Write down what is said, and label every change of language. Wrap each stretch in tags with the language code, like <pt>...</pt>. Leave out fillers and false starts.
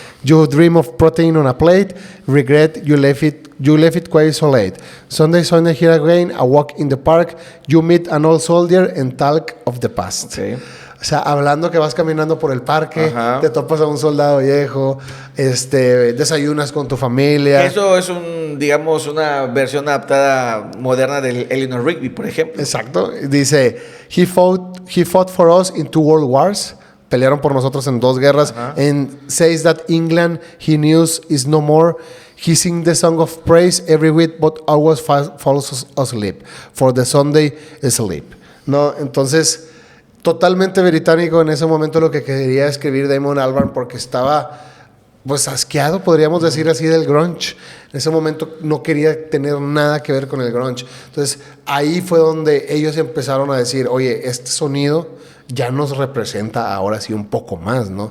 <en>You dream of protein on a plate. Regret you left it quite so late. Sunday Sunday, here again, a walk in the park. You meet an old soldier and talk of the past. Okay.</en> <es>O sea, hablando que vas caminando por el parque, Ajá, te topas a un soldado viejo, desayunas con tu familia. eso es digamos, una versión adaptada moderna del Eleanor Rigby, por ejemplo. Exacto. Dice,</es> <en>he fought for us in 2 world wars.</en> <es>Pelearon por nosotros en 2 guerras. Ajá.</es> <en>And says that England he knew is no more. He sing the song of praise every week, but always falls asleep. For the Sunday sleep.</en> <es>No, entonces, totalmente británico en ese momento lo que quería escribir Damon Albarn, porque estaba pues asqueado, podríamos decir así, del grunge. En ese momento no quería tener nada que ver con el grunge. Entonces, ahí fue donde ellos empezaron a decir, oye, este sonido ya nos representa ahora sí un poco más, ¿no?</es>